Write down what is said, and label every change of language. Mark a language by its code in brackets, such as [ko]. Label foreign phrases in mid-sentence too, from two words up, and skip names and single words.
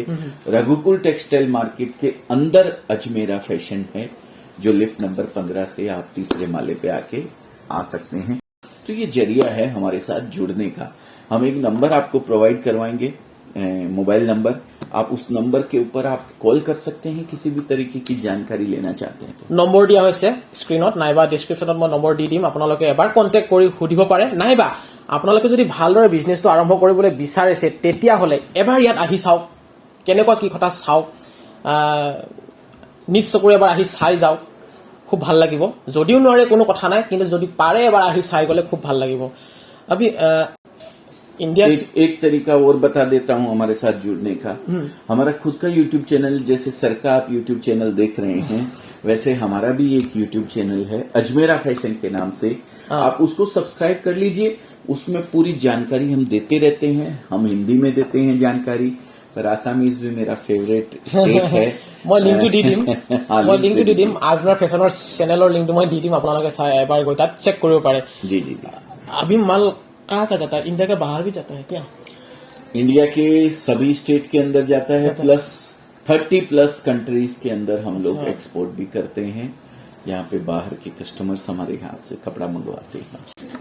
[hi] रघुकुल टेक्सटाइल मार्केट के अंदर अजमेरा फैशन है, जो [en] lift number [hi] 15 से आप तीसरे माले पे आके आ सकते हैं। तो ये जरिया है हमारे साथ जुड़ने का। हम एक नंबर आपको प्रोवाइड करवाएंगे, [en] mobile number. [hi] आप उस नंबर के ऊपर आप कॉल कर सकते हैं, किसी भी तरीके की जानकारी लेना चाहते हैं तो। [as] নম্বৰ দিয়া হৈছে স্ক্ৰীনত নাইবা ডিছক্ৰিপশ্যনত মই নম্বৰ দি দিম, আপোনালোকে এবাৰ কণ্টেক্ট কৰি সুধিব পাৰে। নাইবা আপোনালোকে যদি ভালদৰে বিজনেছটো আৰম্ভ কৰিবলৈ বিচাৰিছে তেতিয়াহ'লে এবাৰ ইয়াত আহি চাওক, কেনেকুৱা কি কথা চাওক, নিজ চকুৰে এবাৰ আহি চাই যাওক, খুব ভাল লাগিব। যদিও নোৱাৰে কোনো কথা নাই, কিন্তু যদি পাৰে এবাৰ আহি চাই গ'লে খুব ভাল লাগিব। [hi] अभी इंडिया एक तरीका और बता देता हूं हमारे साथ जुड़ने का। हमारा खुद का [en] YouTube channel, [hi] जैसे सर का आप [en] YouTube channel [hi] देख रहे हैं, वैसे हमारा भी एक [en] YouTube channel [hi] है अजमेरा फैशन के नाम से। आप उसको सब्सक्राइब कर लीजिए, उसमें पूरी जानकारी हम देते रहते हैं। हम हिंदी में देते हैं जानकारी, पर आसामीज भी मेरा [en] favorite state [hi] है। [as] মই লিংকটো দি দিম আজমেৰা ফেশ্বনৰ চেনেলৰ লিংকটো মই দি দিম, আপোনালোকে চাই এবাৰ গৈ তাত চেক কৰিব পাৰে। [hi] जी जी जी। अभी माल कहाँ का जाता है? इंडिया के बाहर भी जाता है क्या? इंडिया के सभी स्टेट के अंदर जाता है, [en] plus 30+ countries [hi] के अंदर हम लोग एक्सपोर्ट भी करते हैं। यहाँ पे बाहर के कस्टमर्स हमारे हाथ से कपड़ा मंगवाते हैं।